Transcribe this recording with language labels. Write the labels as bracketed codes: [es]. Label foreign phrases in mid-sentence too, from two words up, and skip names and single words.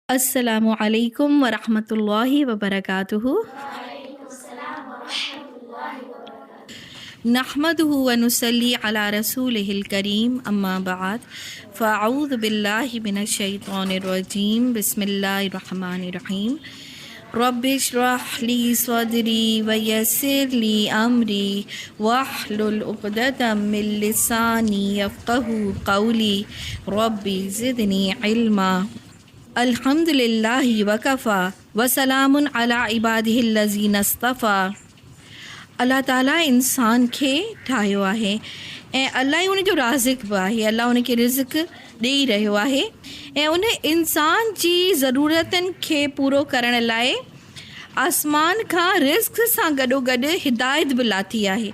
[ar] السلام عليكم ورحمة الله وبركاته. نحمده ونصلي على رسوله الكريم أما بعد فأعوذ بالله من الشيطان الرجيم بسم الله الرحمن الرحيم. رب اشرح لي صدري ويسر لي أمري واحلل عقدة من لساني يفقهوا قولي رب زدني علما. الحمد لله وكفى وسلام على عباده الذين اصطفى. [sd] अल्लाह ताला इंसान खे ठाहियो आहे ऐं अल्लाह ई उन जो राज़िक़ बि आहे। अल्लाह उन खे रिज़्क़ ॾेई रहियो आहे ऐं उन इंसान जी ज़रूरतनि खे पूरो करण लाइ आसमान खां रिज़्क़ सां गॾोगॾु हिदायत बि लाथी आहे।